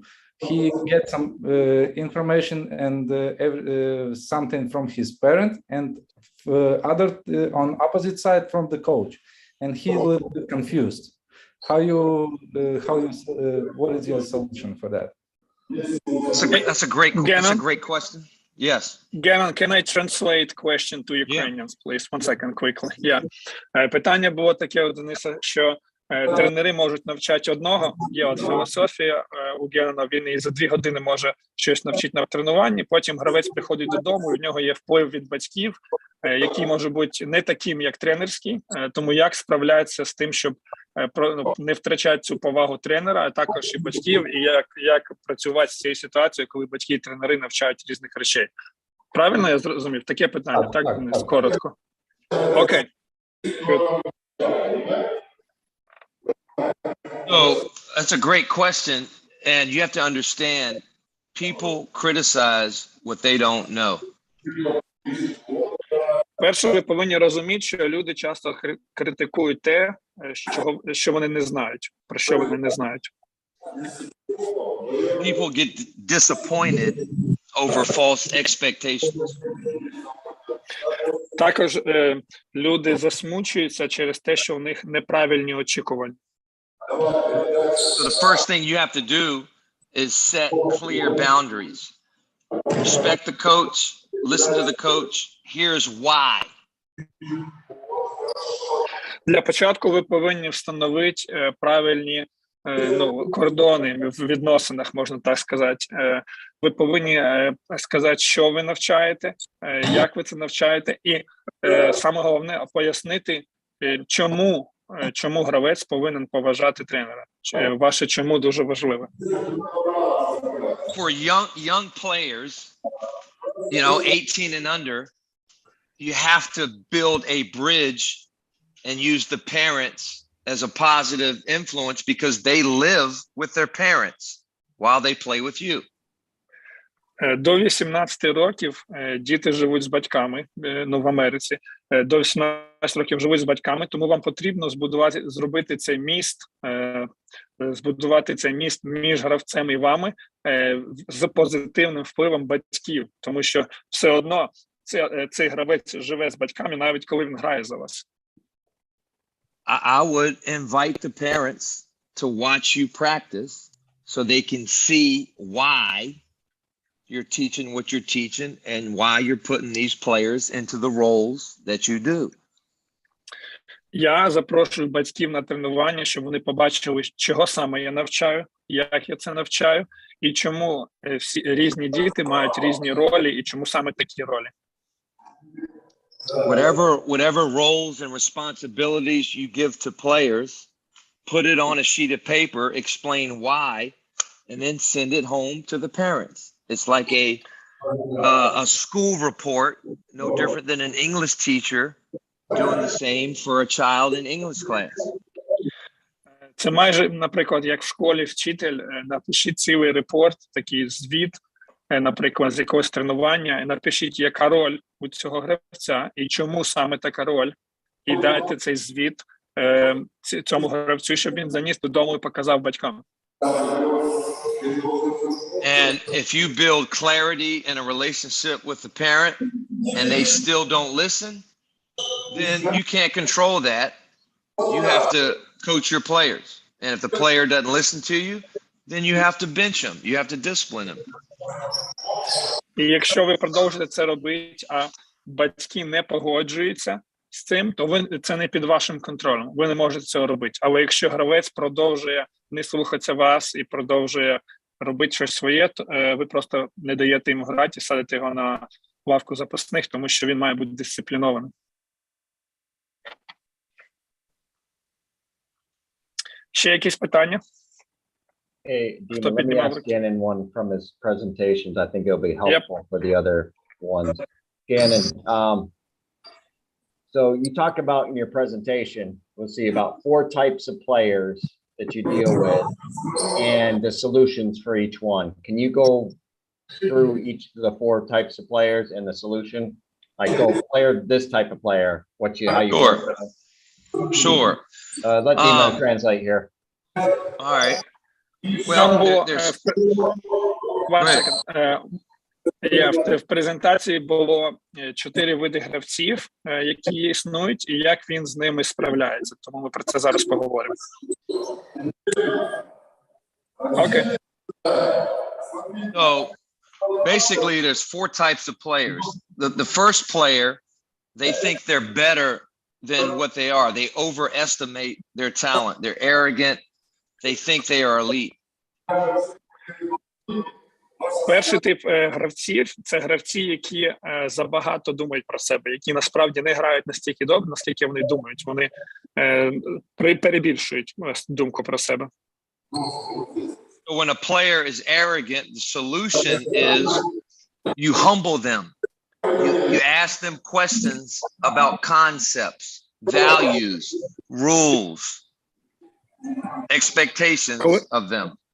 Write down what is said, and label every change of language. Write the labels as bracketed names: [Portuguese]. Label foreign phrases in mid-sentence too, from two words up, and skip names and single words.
[English] He gets some information and something from his parent, and other on opposite side from the coach, and he will be confused. What is your solution for that? That's a great question. Yes. Gannon, can I translate question to Ukrainians, please? 1 second, quickly. [Ukrainian] Питання було таке у Дениса, що тренери можуть навчати одного. Є от філософія у Геннона, він і за 2 години може щось навчити на тренуванні, потім гравець приходить додому, і в нього є вплив від батьків, який може бути не таким, як тренерський, тому як справлятися з тим, щоб не втрачати цю повагу тренера, а також і батьків, і як працювати з цією ситуацією, коли батьки і тренери навчають різних речей. Правильно я зрозумів? Таке питання, так, Денис, коротко. Окей. [English] So that's a great question, and you have to understand, people criticize what they don't know. [Ukrainian] Перше, ви повинні розуміти, що люди часто критикують те, що вони не знають, про що вони не знають. [English] People get disappointed over false expectations. [Ukrainian] Також люди засмучуються через те, що у них неправильні очікування. [English] So the first thing you have to do is set clear boundaries. Respect the coach, listen to the coach. Here's why. [Ukrainian] Для початку ви повинні встановити правильні кордони в відносинах, можна так сказати. Ви повинні сказати, що ви навчаєте, як ви це навчаєте, і саме головне пояснити, чому гравець повинен поважати тренера. Ваше чому дуже важливе. [English] For young players, 18 and under, you have to build a bridge and use the parents as a positive influence because they live with their parents while they play with you. [Ukrainian] До 18 років діти живуть з батьками, в Америці. До 18 років живуть з батьками, тому вам потрібно зробити цей міст, між гравцем і вами з позитивним впливом батьків, тому що все одно цей гравець живе з батьками, навіть коли він грає за вас. [English] I would invite the parents to watch you practice so they can see why you're teaching what you're teaching and why you're putting these players into the roles that you do. [Ukrainian] Я запрошую батьків на тренування, щоб вони побачили, чого саме я навчаю, як я це навчаю, і чому всі різні діти мають різні ролі, і чому саме такі ролі. [English] Whatever roles and responsibilities you give to players, put it on a sheet of paper, explain why, and then send it home to the parents. It's like a school report, no different than an English teacher doing the same for a child in English class. [Ukrainian] Це майже, наприклад, як в школі вчитель, напишіть цілий репорт, такий звіт, наприклад, з якогось тренування, і напишіть, яка роль у цього гравця, і чому саме така роль, і дайте цей звіт цьому гравцю, щоб він заніс додому і показав батькам. [English] And if you build clarity in a relationship with the parent and they still don't listen, then you can't control that. You have to coach your players. And if the player doesn't listen to you, then you have to bench them. You have to discipline them. [Ukrainian] І якщо ви продовжите це робити, а батьки не погоджуються з цим, то це не під вашим контролем. Ви не можете цього робити. Але якщо гравець продовжує не слухатися вас і продовжує робити щось своє, то ви просто не даєте йому грати і садите його на лавку запасних, тому що він має бути дисциплінованим. Ще якісь питання? [English] Hey, Dima, let me ask Gannon one from his presentations. I think it'll be helpful for the other ones. Gannon, so you talked about in your presentation, we'll see about 4 types of players that you deal with and the solutions for each one. Can you go through each of the 4 types of players and the solution? Like, go player, this type of player, how you Sure. Sure. Let Dima translate here. All right. [Ukrainian] Там [English] Well, [Ukrainian] було [English] there's one Right. second. [Ukrainian] В презентації було 4 види гравців, які існують, і як він з ними справляється. Тому ми про це зараз поговоримо. Окей. [English] So basically, there's 4 types of players. The first player, they think they're better than what they are. They overestimate their talent. They're arrogant. They think they are elite. [Ukrainian] Перший тип гравців – це гравці, які забагато думають про себе, які насправді не грають настільки добре, наскільки вони думають. Вони перебільшують думку про себе. [English] So when a player is arrogant, the solution is you humble them. You ask them questions about concepts, values, rules, expectations of them.